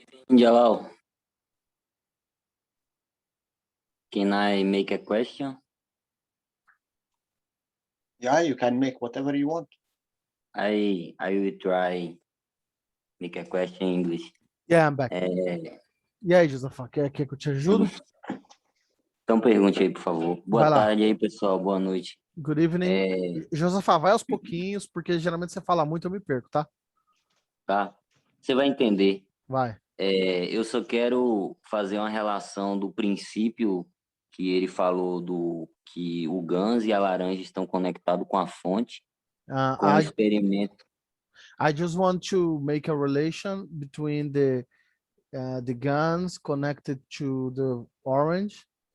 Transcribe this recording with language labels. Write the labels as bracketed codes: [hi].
[en] Jalal, can I make a question? Yeah, you can make whatever you want. I will try make a question in English. Yeah, I'm back. [pt] E aí, Josafa, quer que eu te ajude? Então pergunte aí, por favor. Boa tarde aí, pessoal. Boa noite. [en] Good evening. [pt] Josafa, vai aos pouquinhos, porque geralmente você fala muito, eu me perco, tá? Tá? Você vai entender. Vai. Eu só quero fazer uma relação do princípio que ele falou do que o Gans e a laranja estão conectados com a fonte, com o experimento. [en] I just want to make a relation between the guns connected to the orange.